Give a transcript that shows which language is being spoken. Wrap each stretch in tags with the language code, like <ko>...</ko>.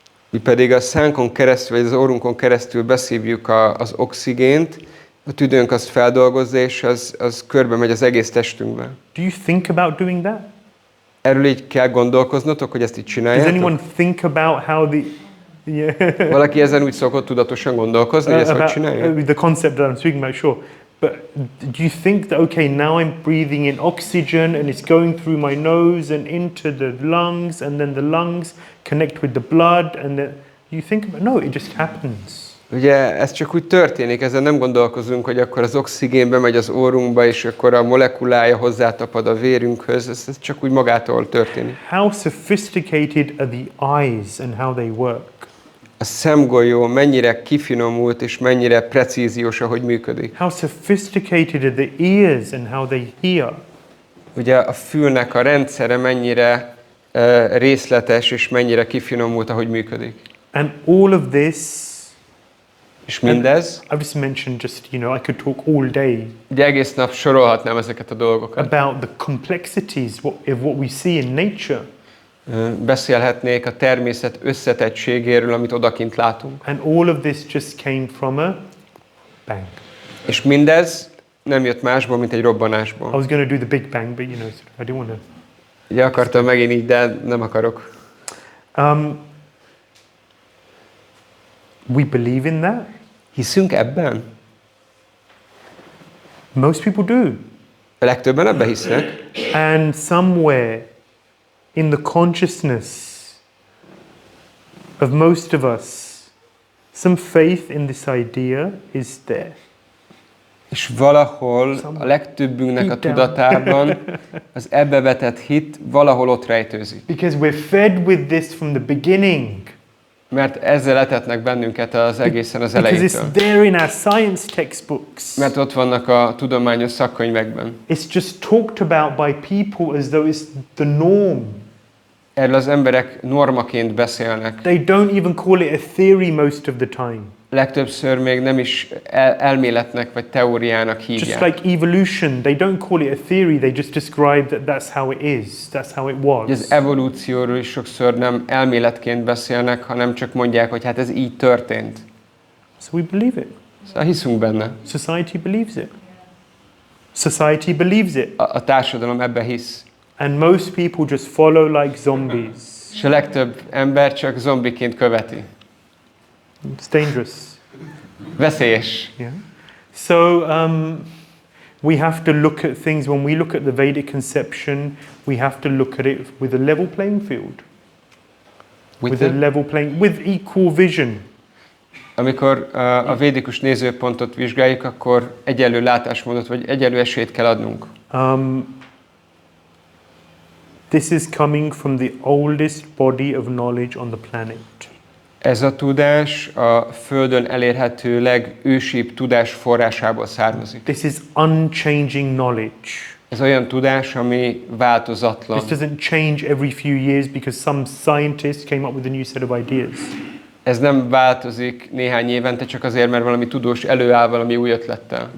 <hu>Mi pedig a szánkon keresztül, vagy az orrunkon keresztül beszívjuk az oxigént, a tüdőnk azt feldolgozza, és az körbe megy az egész testünkben.</hu> <en>Do you think about doing that?</en> <hu>Erről így kell gondolkoznotok, hogy ezt így csináljátok?</hu> <en>Does anyone think about how the... Yeah.</en> <hu>Valaki ezen úgy szokott tudatosan gondolkozni, hogy ezt hogy csinálja?</hu> <en>The concept that I'm speaking about, sure. But do you think that, okay, now I'm breathing in oxygen and it's going through my nose and into the lungs, and then the lungs connect with the blood, and then you think about, no, it just happens.</en> <hu>Ugye ez csak úgy történik, ezen nem gondolkozunk, hogy akkor az oxigén bemegy az orrunkba, és akkor a molekulája hozzátapad a vérünkhöz, ez csak úgy magától történik.</hu> <en>How sophisticated are the eyes and how they work?</en> <hu>A szemgolyó mennyire kifinomult és mennyire precíziós, ahogy működik.</hu> <en>How sophisticated are the ears and how they hear?</en> <hu>Ugye a fülnek a rendszere mennyire részletes és mennyire kifinomult, ahogy működik.</hu> <en>And all of this,</en> <hu>és mindez,</hu> <en>I've just mentioned just, you know, I could talk all day.</en> <hu>Ugye egész nap sorolhatnám ezeket a dolgokat.</hu> <en>About the complexities of what we see in nature.</en> <hu>Beszélhetnék a természet összetettségéről, amit odakint látunk.</hu> <en>And all of this just came from a bang.</en> <hu>És mindez nem jött másból, mint egy robbanásból.</hu> <en>I was going to do the big bang, but you know, I didn't want to.</en> <hu>Ugye akartam megint így, de nem akarok.</hu> <en>We believe in that.</en> <hu>Hiszünk ebben?</hu> <en>Most people do.</en> <hu>A legtöbben ebben hisznek.</hu> <en>And somewhere in the consciousness of most of us, some faith in this idea is there.</en> <hu>És valahol a legtöbbünknek a tudatában az ebbe vetett hit valahol ott rejtőzik.</hu> <en>Because we're fed with this from the beginning.</en> <hu>Mert ezzel etetnek bennünket az egészen az</hu> <en>Because</en> <hu>elejétől.</hu> <en>it's there in our science textbooks.</en> <hu>Mert ott vannak a tudományos szakkönyvekben.</hu> <en>It's just talked about by people as though it's the norm.</en> <hu>Erről az emberek normaként beszélnek.</hu> <en>They don't even call it a theory most of the time.</en> <hu>Legtöbbször még nem is elméletnek vagy teóriának</hu> <en>Just</en> <hu>hívják.</hu> <en>like evolution, they don't call it a theory, they just describe that that's how it is, that's how it was.</en> <hu>Az evolúcióról is sokszor nem elméletként beszélnek, hanem csak mondják, hogy hát ez így történt.</hu> <en>So we believe it.</en> <hu>Szóval hiszünk benne.</hu> <en>Society believes it. Society believes it.</en> <hu>A társadalom ebbe hisz.</hu> <en>And most people just follow like zombies.</en> <hu>És a legtöbb ember csak zombiként követi.</hu> <en>It's dangerous.</en> <hu>Veszélyes.</hu> <en>Yeah. So we have to look at things, when we look at the Vedic conception, we have to look at it with a level playing field. With a level playing, with equal vision.</en> <hu>Amikor a védikus nézőpontot vizsgáljuk, akkor egyenlő látásmódot vagy egyenlő esélyt kell adnunk.</hu> <en>This is coming from the oldest body of knowledge on the planet.</en> <hu>Ez a tudás a Földön elérhető legősibb tudás forrásából származik.</hu> <en>This is unchanging knowledge.</en> <hu>Ez olyan tudás, ami változatlan.</hu> <en>This doesn't change every few years because some scientist came up with a new set of ideas.</en> <hu>Ez nem változik néhány évente csak azért, mert valami tudós előáll valami új ötlettel.</hu>